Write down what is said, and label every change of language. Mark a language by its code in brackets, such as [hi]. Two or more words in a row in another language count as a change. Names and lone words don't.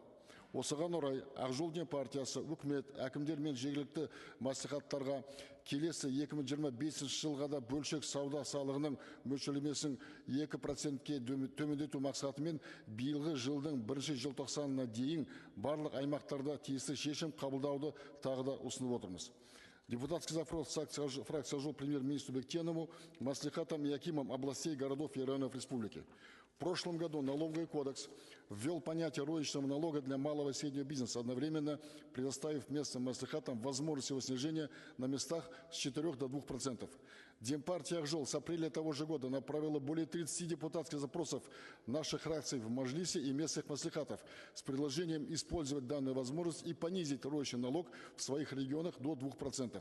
[kk] Осыған орай Ақжол партиясы үкімет, әкімдер мен жергілікті мәслихаттарға келесі 2025 жылға да бөлшек сауда салығының мөлшерлемесін 2%-ке төмендету мақсатымен биылғы жылдың 1 желтоқсанына дейін барлық аймақтарда тиісті шешім қабылдауды тағы да ұсынып отырмыз. [ru] Депутатский запрос фракции «Ақжол» премьер-министру Бектенову, маслихатам и акимам областей, городов и районов республики. В прошлом году налоговый кодекс ввел понятие розничного налога для малого и среднего бизнеса, одновременно предоставив местным маслихатам возможность его снижения на местах с 4 до 2%. Демпартия «Ақжол» с апреля того же года направила более 30 депутатских запросов наших фракций в Мажилисе и местных маслихатов с предложением использовать данную возможность и понизить розничный налог в своих регионах до 2%.